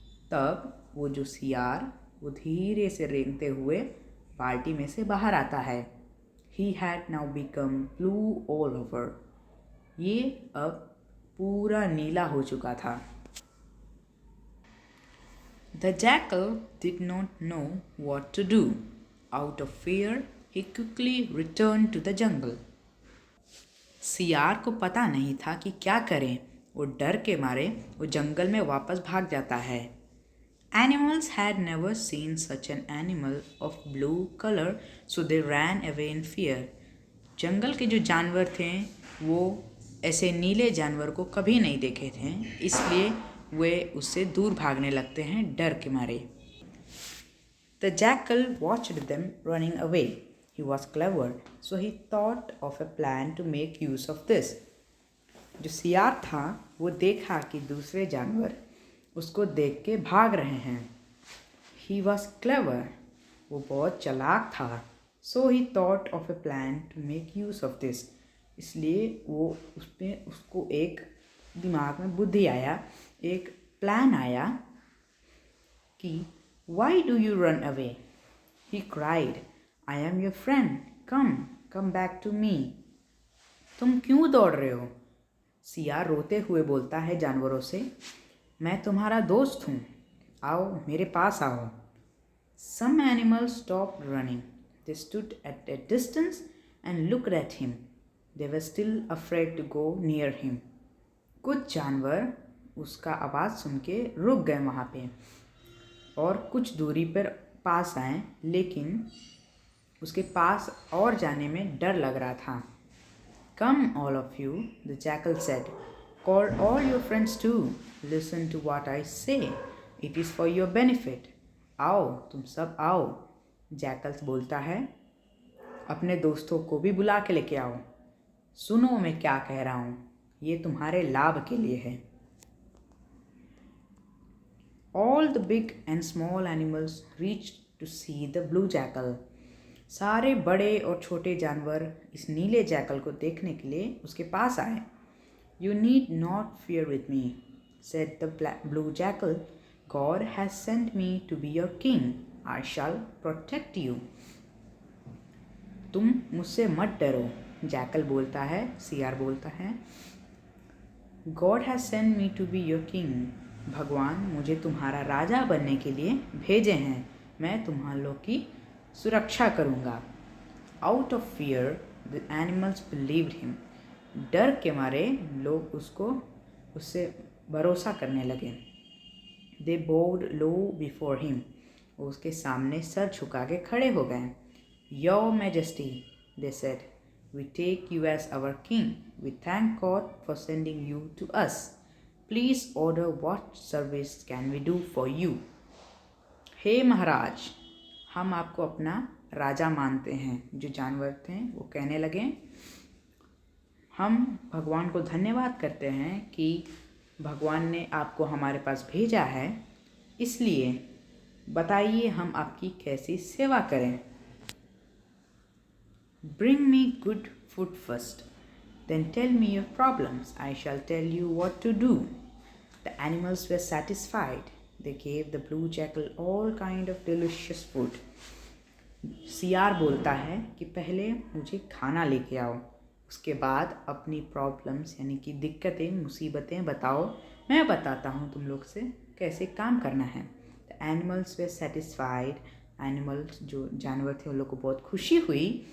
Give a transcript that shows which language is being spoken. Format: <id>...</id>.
<hi>तब वो जो सियार वो धीरे से रेंगते हुए बाल्टी में से बाहर आता है।</hi> <en>He had now become blue all over.</en> <hi>ये अब पूरा नीला हो चुका था।</hi> <en>The jackal did not know what to do. Out of fear, he quickly returned to the jungle.</en> <hi>सियार को पता नहीं था कि क्या करें। वो डर के मारे वो जंगल में वापस भाग जाता है।</hi> <en>Animals had never seen such an animal of blue color, so they ran away in fear.</en> <hi>जंगल के जो जानवर थे वो ऐसे नीले जानवर को कभी नहीं देखे थे, इसलिए वे उससे दूर भागने लगते हैं डर के मारे।</hi> <en>The jackal watched them running away. He was clever, so he thought of a plan to make use of this.</en> <hi>जो सियार था वो देखा कि दूसरे जानवर उसको देख के भाग रहे हैं।</hi> <en>He was clever.</en> <hi>वो बहुत चालाक था।</hi> <en>So he thought of a plan to make use of this.</en> <hi>इसलिए वो उसको एक दिमाग में बुद्धि आया, एक प्लान आया कि</hi> <en>Why do you run away? He cried, I am your friend. Come back to me.</en> <hi>तुम क्यों दौड़ रहे हो? सियार रोते हुए बोलता है जानवरों से, मैं तुम्हारा दोस्त हूँ, आओ मेरे पास आओ।</hi> <en>Some animals stopped running. They stood at a distance and looked at him. They were still afraid to go near him.</en> <hi>कुछ जानवर उसका आवाज़ सुन के रुक गए वहाँ पे और कुछ दूरी पर पास आए, लेकिन उसके पास और जाने में डर लग रहा था।</hi> <en>Come, all of you, the jackal said. Call all your friends too. Listen to what I say. It is for your benefit.</en> <hi>आओ, तुम सब आओ, जैकल्स बोलता है। अपने दोस्तों को भी बुला के लेके आओ। सुनो मैं क्या कह रहा हूँ, ये तुम्हारे लाभ के लिए है।</hi> <en>All the big and small animals reached to see the blue jackal.</en> <hi>सारे बड़े और छोटे जानवर इस नीले जैकल को देखने के लिए उसके पास आए।</hi> <en>You need not fear with me, said the blue jackal. God has sent me to be your king. I shall protect you.</en> <hi>तुम मुझसे मत डरो, जैकल बोलता है, सियार बोलता है।</hi> <en>God has sent me to be your king.</en> <hi>भगवान मुझे तुम्हारा राजा बनने के लिए भेजे हैं। मैं तुम्हारे लोग की सुरक्षा करूँगा।</hi> <en>Out of fear, the animals believed him.</en> <hi>डर के मारे लोग उससे भरोसा करने लगे।</hi> <en>They bowed low before him.</en> <hi>वो उसके सामने सर झुका के खड़े हो गए।</hi> <en>Your Majesty, they said, we take you as our king. We thank God for sending you to us. Please order what service can we do for you.</en> <hi>हे महाराज, हम आपको अपना राजा मानते हैं। जो जानवर थे वो कहने लगे, हम भगवान को धन्यवाद करते हैं कि भगवान ने आपको हमारे पास भेजा है, इसलिए बताइए हम आपकी कैसी सेवा करें।</hi> <en>Bring me good food first, then tell me your problems. I shall tell you what to do. The animals were satisfied. They gave the blue jackal all kind of delicious food.</en> <hi>सियार बोलता है कि पहले मुझे खाना लेके आओ, उसके बाद अपनी प्रॉब्लम्स यानी कि दिक्कतें मुसीबतें बताओ, मैं बताता हूँ तुम लोग से कैसे काम करना है।</hi> <en>The animals were satisfied.</en> <hi>Animals जो जानवर थे उन लोग को बहुत खुशी हुई।</hi>